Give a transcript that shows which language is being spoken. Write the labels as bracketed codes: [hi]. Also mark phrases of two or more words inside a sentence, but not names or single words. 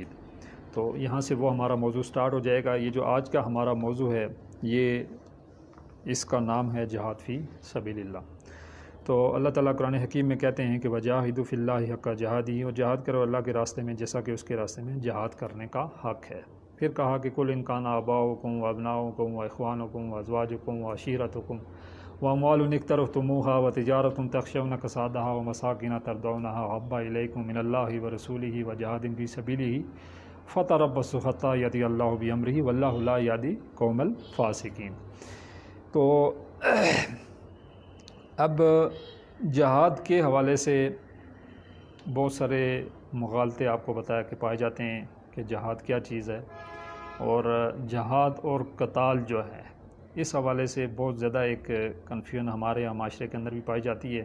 [ur] تو یہاں سے وہ ہمارا موضوع سٹارٹ ہو جائے گا. یہ جو آج کا ہمارا موضوع ہے یہ اس کا نام ہے [ar] جہاد فی سبیل اللہ. [ur] تو اللہ تعالیٰ قرآن حکیم میں کہتے ہیں کہ [ar] وجاہدوا فی اللہ حق جہادہ، [ur] اور جہاد کرو اللہ کے راستے میں جیسا کہ اس کے راستے میں جہاد کرنے کا حق ہے. پھر کہا کہ [ar] کل ان کان آباؤکم و ابناؤکم و اخوانکم و ازواجکم و عشیرتکم و اموال اقترفتموها و تجارت تخشون کسادها و مساکن ترضونها احب الیکم من اللہ و رسولہ و جہاد فی سبیلہ فتربصوا حتی یأتی اللہ بامرہ واللہ لا یہدی القوم الفاسقین. [ur] تو اب جہاد کے حوالے سے بہت سارے مغالطے آپ کو بتایا کہ پائے جاتے ہیں کہ جہاد کیا چیز ہے، اور جہاد اور قتال جو ہے اس حوالے سے بہت زیادہ ایک کنفیوژن ہمارے یہاں معاشرے کے اندر بھی پائی جاتی ہے.